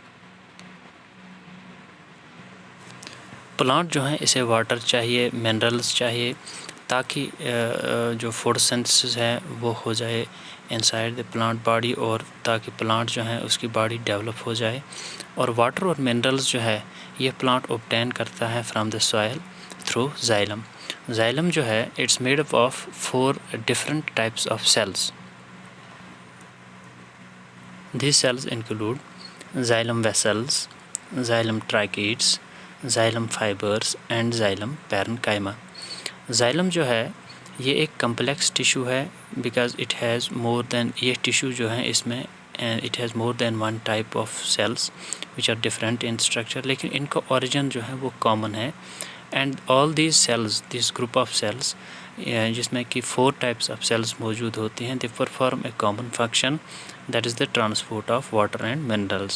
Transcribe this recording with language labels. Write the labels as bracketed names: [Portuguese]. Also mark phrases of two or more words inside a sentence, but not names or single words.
[Hindi] प्लांट जो है इसे वाटर चाहिए, मिनरल्स चाहिए, ताकि जो फोटोसिंथेसिस है वो हो जाए [English] inside the plant body, [Hindi] और ताकि प्लांट जो है उसकी बॉडी डेवलप हो जाए। और वाटर और मिनरल्स जो है ये प्लांट ऑब्टेन करता है [English] from the soil through xylem. जाइलम [Hindi] जो है [English] it's made up of 4 different types of cells. These cells include xylem vessels, xylem tracheids, xylem fibers and xylem parenchyma. [Hindi] Xylem जो है ये एक [English] complex tissue [Hindi] है, [English] because it has more than, [Hindi] ये टिश्यू जो है इसमें [English] it has more than 1 type of cells which are different in structure, [Hindi] लेकिन इनका ओरिजिन जो है वो कॉमन है। [English] and all these cells this group of cells, [Hindi] जिसमें कि [English] 4 types of cells [Hindi] मौजूद होती हैं, [English] they perform a common function that is the transport of water and minerals.